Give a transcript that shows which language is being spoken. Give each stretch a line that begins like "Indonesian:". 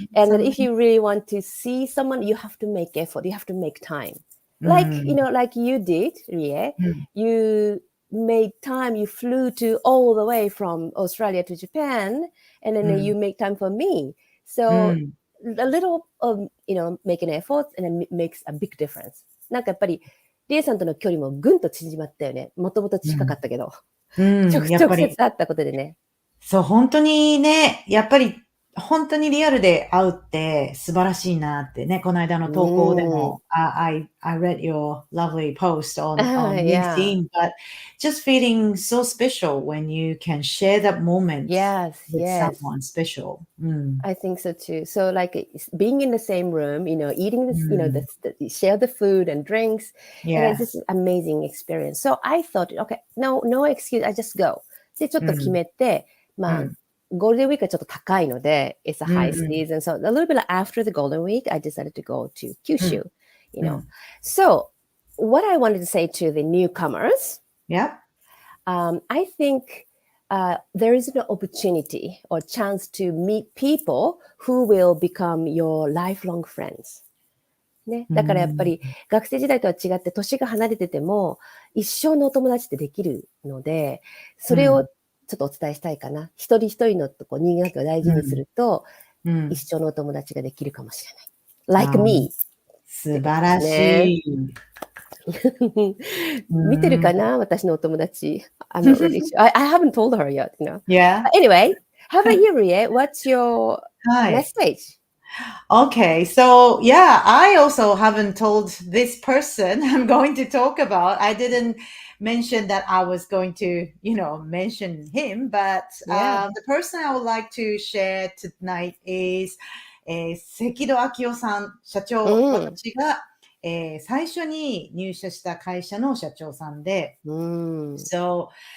English: And then if you really want to see someone, you have to make effort. You have to make time. Like, like you did, Rie. You made time. You flew all the way from Australia to Japan. And then you make time for me. So a little, make an effort and it makes a big difference.
Japanese: なんかやっぱり、リエさんとの距離もぐんと縮まったよね。もともと近かったけど。直接会ったことでね。そう、本当にね、やっぱり、本当にリアルで会うって素晴らしいなってね、この間の投稿でも、
English: I read your lovely post on LinkedIn, but just feeling so special when you can share that moment with someone special. I think so too. So like being in the same room, eating this, share the food and drinks, and it's just an amazing experience. So I thought, okay, no excuse, I just go.
Japanese: で、ちょっと決めて、まあ、ゴールデンウィークはちょっと高いので、
English: it's a high season. So a little bit after the golden week, I decided to go to Kyushu, So what I wanted to say to the newcomers, I think there is an opportunity or chance to meet people who will become your lifelong friends.
Japanese: ね、だからやっぱり学生時代とは違って年が離れてても一生のお友達ってできるので、それをちょっとお伝えしたいかな。一人一人のとこ人間関係を大事にすると、一生のお友達ができるかもしれない。
English: Like me.
Japanese: 素晴らしい。見てるかな私のお友達。
English: I'm not really sure. I haven't told her yet, Yeah. Anyway, how about you, Rie? What's your message? Okay, so I also haven't told this person I'm going to talk about. I didn't mention that I was going to, mention him, but the person I would like to share tonight is
Japanese: 関戸明夫さん社長、私が、最初に入社した会社の社長さんで、
English: So